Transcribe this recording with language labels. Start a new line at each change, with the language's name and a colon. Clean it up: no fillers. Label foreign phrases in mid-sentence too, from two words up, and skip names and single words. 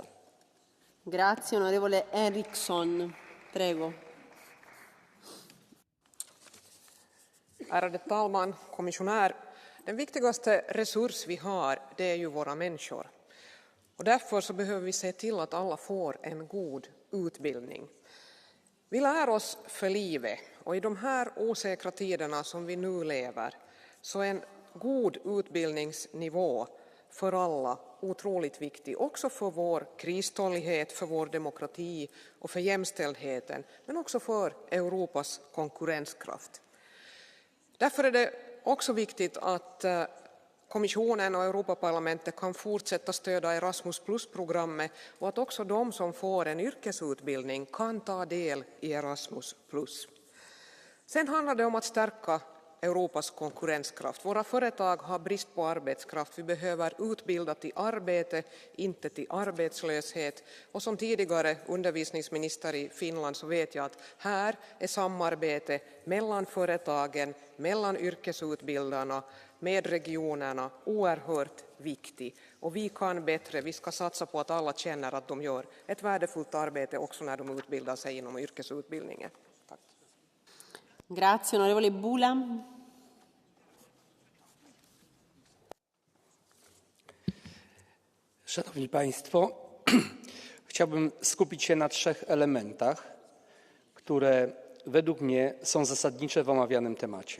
Italian: Grazie, onorevole Eriksson. Prego.
Swedish: Ärade talman, kommissionär. Den viktigaste resurs vi har, det är ju våra människor. Och därför så behöver vi se till att alla får en god utbildning. Vi lär oss för livet och i de här osäkra tiderna som vi nu lever så är en god utbildningsnivå för alla otroligt viktig, också för vår kristålighet, för vår demokrati och för jämställdheten, men också för Europas konkurrenskraft. Därför är det också viktigt att kommissionen och Europaparlamentet kan fortsätta stödja Erasmus Plus-programmet och att också de som får en yrkesutbildning kan ta del i Erasmus Plus. Sen handlar det om att stärka Europas konkurrenskraft. Våra företag har brist på arbetskraft. Vi behöver utbilda till arbete, inte till arbetslöshet. Och som tidigare undervisningsminister i Finland så vet jag att här är samarbete mellan företagen, mellan yrkesutbildarna, med regionerna oerhört viktigt. Och vi kan bättre, vi ska satsa på att alla känner att de gör ett värdefullt arbete också när de utbildar sig inom yrkesutbildningen. Tack.
Italian: Grazie, onorevole Bula.
Polish: Szanowni Państwo, chciałbym skupić się na 3 elementach, które według mnie są zasadnicze w omawianym temacie.